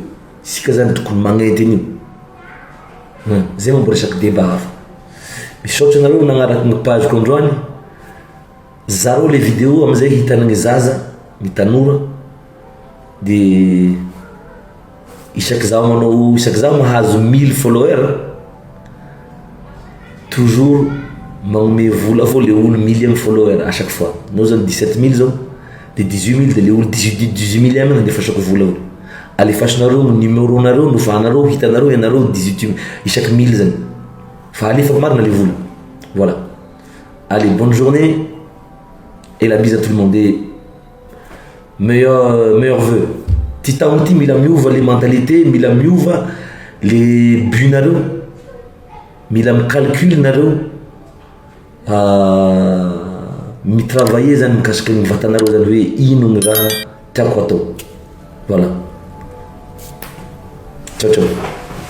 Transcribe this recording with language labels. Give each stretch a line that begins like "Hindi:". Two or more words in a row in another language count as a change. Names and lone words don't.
Malagasy: Sika zany tokony magnety an'io. Zay mambo resaky débat hafa. Misaotra anareo nagnaraky ny page ko androany. Zareo le vidéo amizay hitana ny zaza ny tanora dia isaky zaho mahazo 1000 followers toujours magnome vola avao le olo 1000e followers
French: à chaque fois.
Malagasy: Nao zany 17000 zao dia 18000 dia le olo 18000 andefasako vola olo. Alefasinareo numéro nareo nofanareo hitanareo ianareo 18 isaky 1000 zany fa alefako marina le vola.
French: Voilà. Allez, bonne journée et la bise à tout le monde et meilleur vœu.
Malagasy: Titaonty mila miova
French: les mentalités,
Malagasy: mila miova
French: les buts
Malagasy: nareo, mila micalcul nareo, mitravailler zany mikasiky ny vatanareo zany hoe ino ny raha tiako atao.
French: Voilà. Ciao ciao.